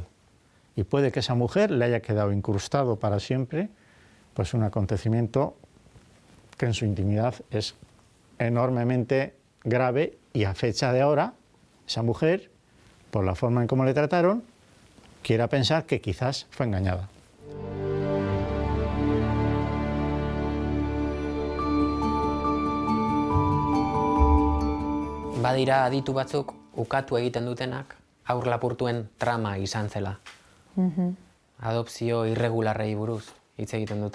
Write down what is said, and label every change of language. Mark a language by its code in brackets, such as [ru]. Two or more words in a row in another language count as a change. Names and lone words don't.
[es] Y puede que esa mujer le haya quedado incrustado para siempre pues un acontecimiento que en su intimidad es enormemente grave y a fecha de ahora, esa mujer, por la forma en cómo le trataron, quiera pensar que quizás fue engañada. [eu] Badira aditu batzuk ukatu egiten dutenak haur lapurtuen trama izan zela. Adopzio irregularrei buruz hitz egiten dute.